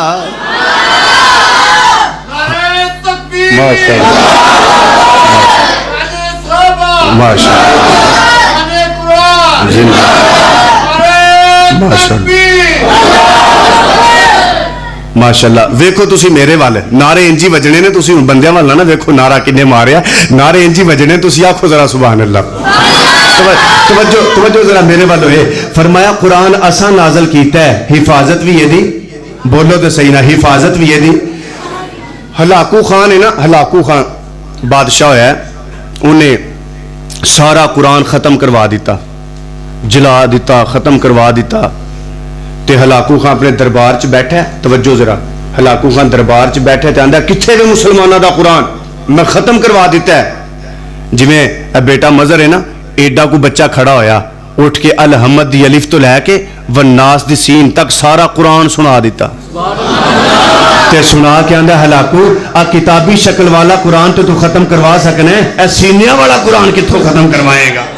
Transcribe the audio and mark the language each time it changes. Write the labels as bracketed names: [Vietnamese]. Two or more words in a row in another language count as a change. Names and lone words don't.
[Arabic] ماشاء اللہ ماشاء ماشاء اللہ. [Punjabi] ویکھو تسی میرے وال نعرے انجی وجنے نے, تسی بندیاں والا نا ویکھو نعرہ کنے ماریا, نعرے انجی وجنے, تسی آکھو ذرا [Arabic] سبحان اللہ. [Punjabi] توجہ ذرا میرے وال ہوئے. فرمایا قرآن اساں نازل کیتا ہے, حفاظت بھی یہ دی, بولو تو صحیح نا, حفاظت بھی یہ دی. ہلاکو خان ہے نا, ہلاکو خان بادشاہ ہویا ہے, انہیں سارا قرآن ختم کروا دیتا, جلا دیتا, ختم کروا دیتا. تے ہلاکو خان اپنے دربار چ بیٹھا ہے, توجہ ذرا, ہلاکو خان دربار چ بیٹھا ہے تے آندا کتھے وے مسلماناں دا قرآن میں ختم کروا دیتا ہے. جویں بیٹا مظہر ہے نا, ایڈا کو بچہ کھڑا ہویا, اٹھ کے الحمد دی الف تو لے کے والناس دی سین تک سارا قرآن سنا دیتا. تے سنا کے آندا ہلاکو آ کتابی شکل والا قرآن تو ختم کروا سکنا ہے, اے سینیاں والا قرآن کتھوں ختم کروائے گا.